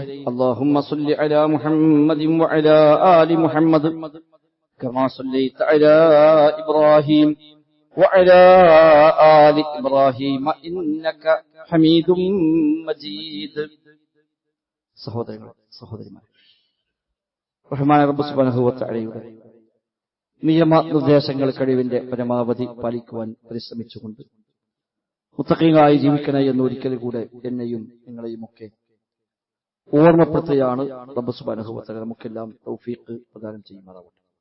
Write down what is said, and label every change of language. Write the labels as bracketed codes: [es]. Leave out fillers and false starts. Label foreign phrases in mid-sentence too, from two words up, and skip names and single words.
[ar] اللهم صل على محمد وعلى آل محمد كما صليت على إبراهيم وعلى آل إبراهيم إنك حميد مجيد. [ml] സഹോദരന്മാരെ, റഹ്മാൻ റബ്ബ് സുബ്ഹാനഹു വ തആലയുടെ നിയമനിർദ്ദേശങ്ങൾ കഴിവിന്റെ പരമാവധി പാലിക്കുവാൻ പരിശ്രമിച്ചുകൊണ്ട് മുത്തഖീങ്ങളായി ജീവിക്കണേ എന്ന് ഒരിക്കൽ കൂടെ എന്നെയും നിങ്ങളെയും ഒക്കെ ഓർമ്മപ്പെടുത്തുകയാണ് റബ്ബ് [ar] سبحانه وتعالى [ml] നമുക്കെല്ലാം തൗഫീഖ് പ്രദാനം ചെയ്യുമാറാവട്ടെ.